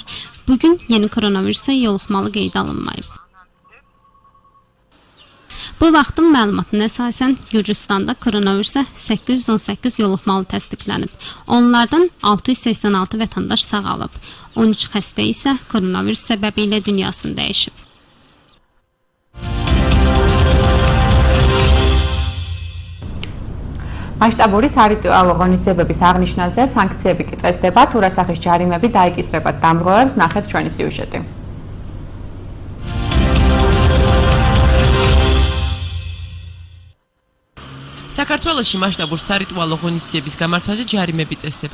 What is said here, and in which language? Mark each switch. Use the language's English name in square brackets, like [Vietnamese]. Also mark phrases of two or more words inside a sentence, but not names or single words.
[Azerbaijani] Bu Bugün yeni koronavirusa yoluxmalı qeydə alınmayıb. Bu vaxtın məlumatına əsasən Gürcüstanda koronavirusa 818 yoluxmalı təsdiqlənib. Onlardan 686 vətəndaş sağalıb. 13 xəstə isə koronavirus səbəbilə dünyasını dəyişib. [Georgian] მასშტაბური სარიტუალო ღონისძიებების აღნიშვნაზე სანქციები კი წესდება, თუ რა სახის ჯარიმები დაიკისრებათ დამრღვევებს, ნახეთ ჩვენი სიუჟეტი. საქართველოში მასშტაბურ სარიტუალო ღონისძიების გამართვაზე ჯარიმები წესდება.